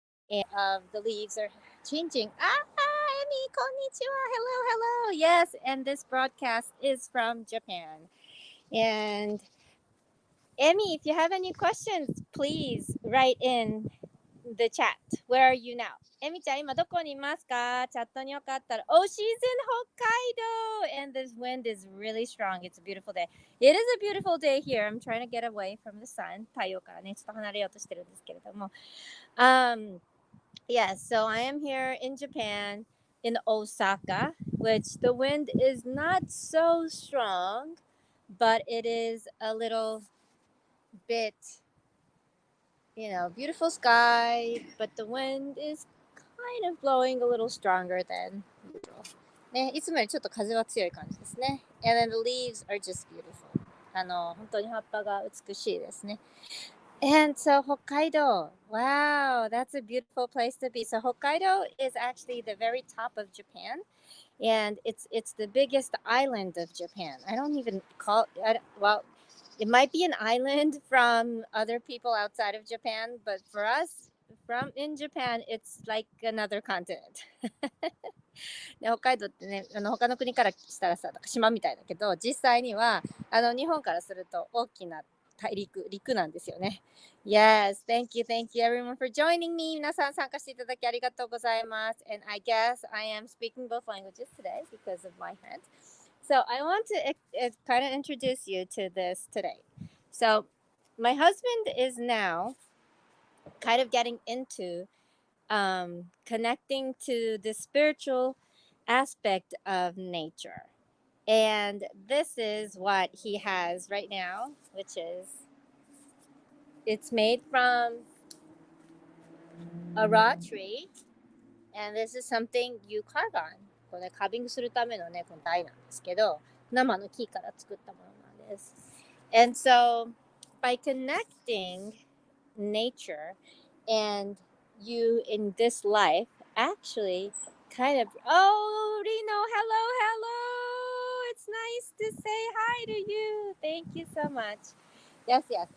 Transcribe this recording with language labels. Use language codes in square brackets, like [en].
[en] And the leaves are changing. Emi, konnichiwa. Hello, hello. Yes, and this broadcast is from Japan. And Emmy, if you have any questions, please write in the chat. Where are you now? [ja] エミちゃん、今どこにいますか？チャットによかったら。 [en] Oh, she's in Hokkaido! And this wind is really strong. It's a beautiful day. It is a beautiful day here. I'm trying to get away from the sun. [ja] 太陽からね、ちょっと離れようとしてるんですけれども。 [en] Yes, so I am here in Japan, in Osaka, which the wind is not so strong, but it is a little bit beautiful sky, but the wind is kind of blowing a little stronger than usual. [ja] ね、いつもよりちょっと風は強い感じですね。 [en] And then the leaves are just beautiful. [ja] 本当に葉っぱが美しいですね。 [en] And so Hokkaido, wow, that's a beautiful place to be. So Hokkaido is actually the very top of Japan, and it's the biggest island of Japan. I don't even call well, it might be an island from other people outside of Japan, but for us from in Japan, it's like another continent. [ja] で北海道ってね、他の国からしたらさ、なんか島みたいだけど、実際には日本からすると大きな陸なんですよね。 [en] Yes, thank you everyone for joining me. [ja] 皆さん参加していただきありがとうございます。 [en] And I guess I am speaking both languages today because of my friend. So I want to kind of introduce you to this today. So my husband is now kind of getting into connecting to the spiritual aspect of nature. And this is what he has right now, which is it's made from a raw tree. And this is something you carve on. [ja] これカービングするためのね、この台なんですけど、生の木から作ったものなんです。 [en] And so, by connecting nature and you in this life, actually kind of, oh, Reno, hello, hello. It's nice to say hi to you. Thank you so much. Yes, yes.